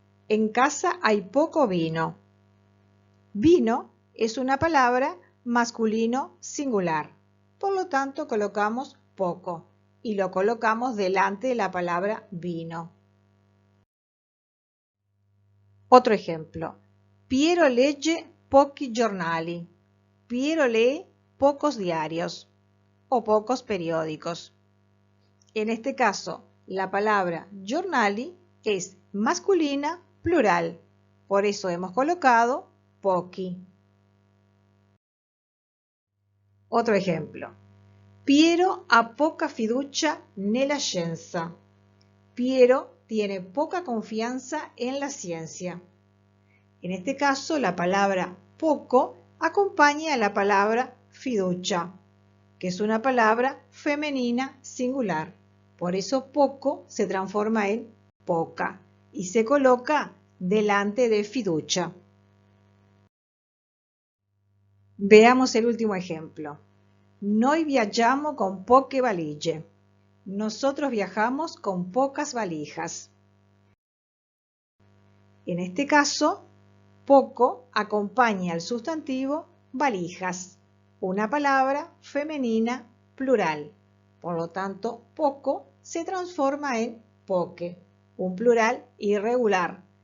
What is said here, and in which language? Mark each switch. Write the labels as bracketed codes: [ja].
[es] En casa hay poco vino. Vino es una palabra masculino singular. Por lo tanto, colocamos poco y lo colocamos delante de la palabra vino. Otro ejemplo. [it] Piero legge pochi giornali. [es] Piero lee pocos diarios o pocos periódicos. En este caso, la palabra giornali es masculina plural. Por eso hemos colocado pochi. Otro ejemplo. [it] Piero ha poca fiducia nella scienza. [es] Piero tiene poca confianza en la ciencia. En este caso, la palabra poco acompaña a la palabra fiducia, que es una palabra femenina singular. Por eso poco se transforma en poca y se coloca delante de fiducia. Veamos el último ejemplo. [it] Noi viaggiamo con poche valigie. [es] Nosotros viajamos con pocas valijas. En este caso, poco acompaña al sustantivo valijas, una palabra femenina plural. Por lo tanto, poco se transforma en poque, un plural irregular.